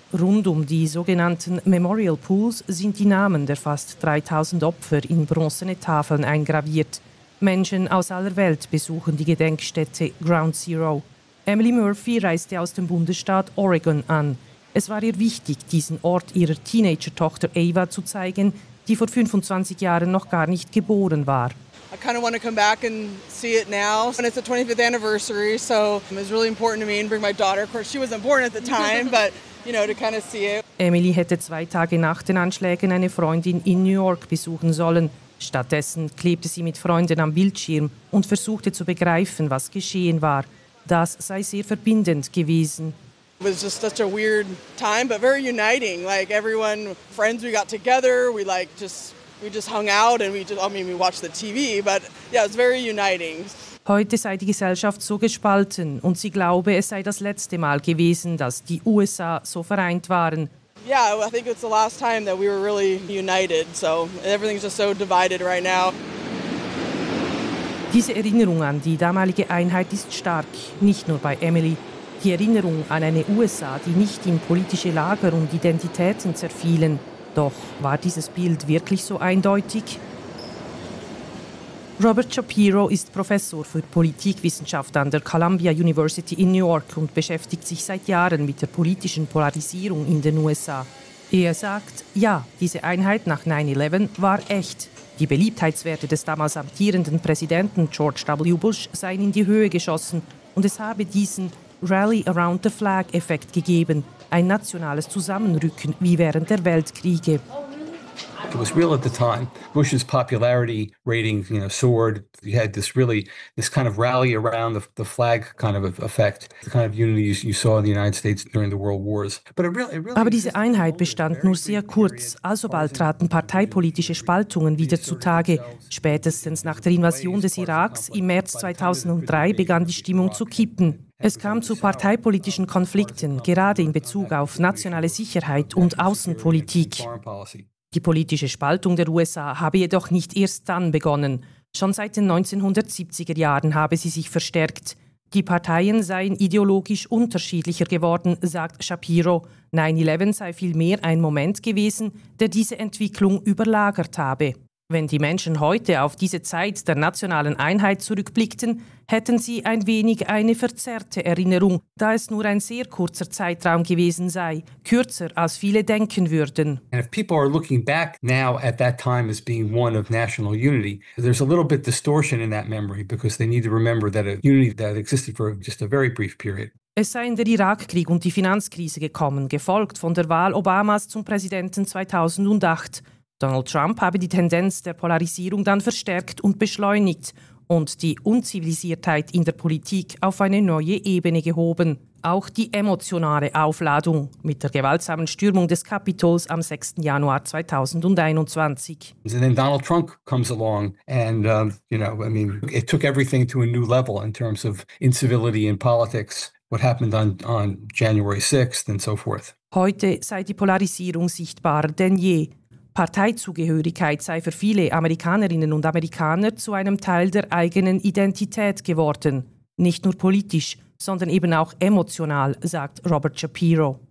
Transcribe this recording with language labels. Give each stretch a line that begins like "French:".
German: Rund um die sogenannten Memorial Pools sind die Namen der fast 3000 Opfer in bronzene Tafeln eingraviert. Menschen aus aller Welt besuchen die Gedenkstätte Ground Zero. Emily Murphy reiste aus dem Bundesstaat Oregon an. Es war ihr wichtig, diesen Ort ihrer Teenager-Tochter Ava zu zeigen, die vor 25 Jahren noch gar nicht geboren war.
English: I kind of want to come back and see it now. And it's the 25th anniversary, so it was really important to me and bring my daughter. Of course, she wasn't born at the time, but, you know, to kind of see it.
German: Emily hätte zwei Tage nach den Anschlägen eine Freundin in New York besuchen sollen. Stattdessen klebte sie mit Freunden am Bildschirm und versuchte zu begreifen, was geschehen war. Das sei sehr verbindend gewesen.
English: It was just such a weird time, but very uniting. Like everyone, friends, we got together, we just hung out and we watched the TV, but yeah, it's very uniting.
German: Heute sei die Gesellschaft so gespalten und sie glaube, es sei das letzte Mal gewesen, dass die USA so vereint waren.
English: Yeah, I think it's the last time that we were really united. So everything's just so divided right now.
German: Diese Erinnerung an die damalige Einheit ist stark, nicht nur bei Emily. Die Erinnerung an eine USA, die nicht in politische Lager und Identitäten zerfielen. Doch war dieses Bild wirklich so eindeutig? Robert Shapiro ist Professor für Politikwissenschaft an der Columbia University in New York und beschäftigt sich seit Jahren mit der politischen Polarisierung in den USA. Er sagt, ja, diese Einheit nach 9/11 war echt. Die Beliebtheitswerte des damals amtierenden Präsidenten George W. Bush seien in die Höhe geschossen und es habe diesen Rally Around the Flag-Effekt gegeben. Ein nationales Zusammenrücken wie während der Weltkriege.
English: It was real at the time. Bush's popularity ratings, you know, soared. You had this really, this kind of rally around the flag kind of effect, the kind of unity you saw in the United States during the World Wars.
German: Aber diese Einheit bestand nur sehr kurz. Alsobald traten parteipolitische Spaltungen wieder zutage. Spätestens nach der Invasion des Iraks im März 2003 begann die Stimmung zu kippen. Es kam zu parteipolitischen Konflikten, gerade in Bezug auf nationale Sicherheit und Außenpolitik. Die politische Spaltung der USA habe jedoch nicht erst dann begonnen. Schon seit den 1970er Jahren habe sie sich verstärkt. Die Parteien seien ideologisch unterschiedlicher geworden, sagt Shapiro. 9/11 sei vielmehr ein Moment gewesen, der diese Entwicklung überlagert habe. Wenn die Menschen heute auf diese Zeit der nationalen Einheit zurückblickten, hätten sie ein wenig eine verzerrte Erinnerung, da es nur ein sehr kurzer Zeitraum gewesen sei, kürzer als viele denken würden.
English: And if people are looking back now at that time as being one of national unity, there's a little bit distortion in that memory because they need to remember that a unity that existed for just a very brief period.
German: Es seien der Irakkrieg und die Finanzkrise gekommen, gefolgt von der Wahl Obamas zum Präsidenten 2008. Donald Trump habe die Tendenz der Polarisierung dann verstärkt und beschleunigt und die Unzivilisiertheit in der Politik auf eine neue Ebene gehoben. Auch die emotionale Aufladung mit der gewaltsamen Stürmung des Kapitols am 6. Januar 2021.
English: And then Donald Trump comes along and you know, I mean, it took everything to a new level in terms of incivility in politics. What happened on January 6th and so forth.
German: Heute sei die Polarisierung sichtbarer denn je. Parteizugehörigkeit sei für viele Amerikanerinnen und Amerikaner zu einem Teil der eigenen Identität geworden. Nicht nur politisch, sondern eben auch emotional, sagt Robert Shapiro.